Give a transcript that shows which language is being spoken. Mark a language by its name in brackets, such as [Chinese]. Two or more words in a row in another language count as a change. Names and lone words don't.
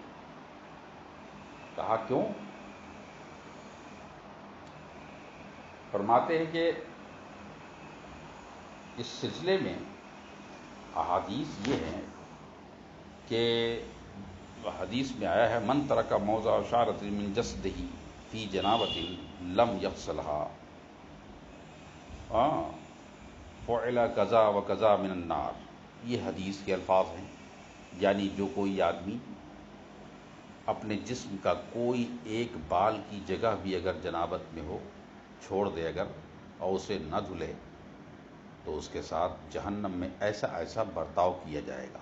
[Urdu] کہا کیوں؟ فرماتے ہیں کہ اس سلسلے میں احادیث یہ ہیں کہ حدیث میں آیا ہے، [Arabic] من ترک موضع اشارۃ من جسدہ فی جنابۃ لم یغسلھا فعل کذا و کذا من النار، [Urdu] یہ حدیث کے الفاظ ہیں، یعنی جو کوئی آدمی اپنے جسم کا کوئی ایک بال کی جگہ بھی اگر جنابت میں ہو چھوڑ دے اگر اور اسے نہ دھلے تو اس کے ساتھ جہنم میں ایسا ایسا برتاؤ کیا جائے گا۔